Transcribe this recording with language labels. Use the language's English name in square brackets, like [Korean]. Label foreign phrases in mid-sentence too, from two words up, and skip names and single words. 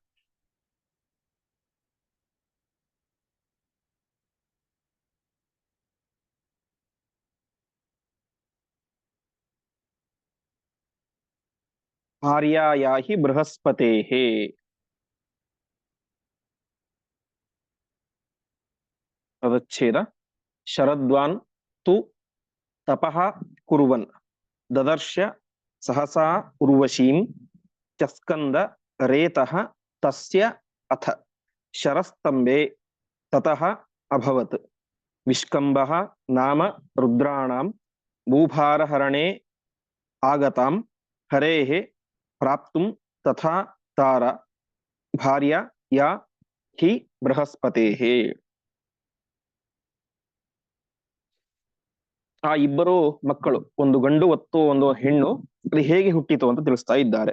[Sanskrit] ಭಾರ್ಯಾಯಾ ಹಿ ಬೃಹಸ್ಪತೇಃ. [Kannada] ಪದಚ್ಛೇದ. [Sanskrit] ಶರದ್ವಾನ್ ತು ತಪಃ ಕುರ್ವನ್ ದದರ್ಶ ಸಹಸಾ ಉರ್ವಶೀಂ ಚಸ್ಕಂದ ರೇತಃ ತಸ್ಯ ಅಥ ಶರಸ್ತಂಭೆ ತತಃ ಅಭವತ್. ವಿಷ್ಕಂಭಃ ನಾಮ ರುದ್ರಾಣಾಂ ಭೂಭಾರಹರಣೆ ಆಗತಾಂ ಹರೇಃ ಪ್ರಾಪ್ತುಂ ತಥಾ ತಾರ ಭಾರ್ಯ ಯಾ ಹಿ ಬೃಹಸ್ಪತೇಃ. [Kannada] ಆ ಇಬ್ಬರು ಮಕ್ಕಳು, ಒಂದು ಗಂಡು ಮತ್ತು ಒಂದು ಹೆಣ್ಣು, ಅದು ಹೇಗೆ ಹುಟ್ಟಿತು ಅಂತ ತಿಳಿಸ್ತಾ ಇದ್ದಾರೆ.